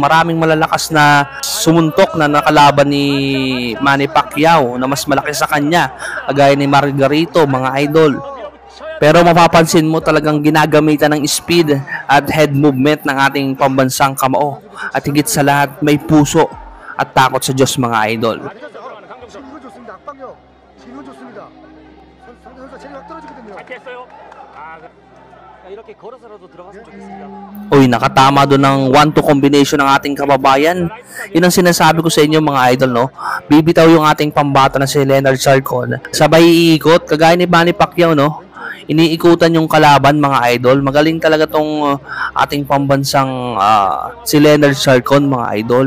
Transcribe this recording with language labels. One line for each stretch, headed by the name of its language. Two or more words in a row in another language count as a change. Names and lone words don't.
Filipino: Maraming malalakas na sumuntok na nakalaban ni Manny Pacquiao na mas malaki sa kanya, kagaya ni Margarito mga idol. Pero mapapansin mo talagang ginagamitan ng speed at
English: head movement
Filipino: ng ating pambansang kamao. At higit sa lahat, may puso at takot sa Diyos mga idol.
Korean: 진구 좋습니다. 악방력. 진구 좋습니다. 상대 선수가 체력이 확 떨어지거든요. 잘 피했어요. 이렇게 걸어서라도 들어갔으면 좋겠습니다.
Filipino: Uy, nakatama doon ng 1-2 combination ng ating kababayan. Yun ang sinasabi ko sa inyo mga idol, no? Bibitaw yung ating pambata na si Leonard Sarcon. Sabay iikot, kagaya ni Manny Pacquiao, no? Iniikutan yung kalaban mga idol. Magaling talaga tong ating pambansang si Leonard Sarcon mga idol.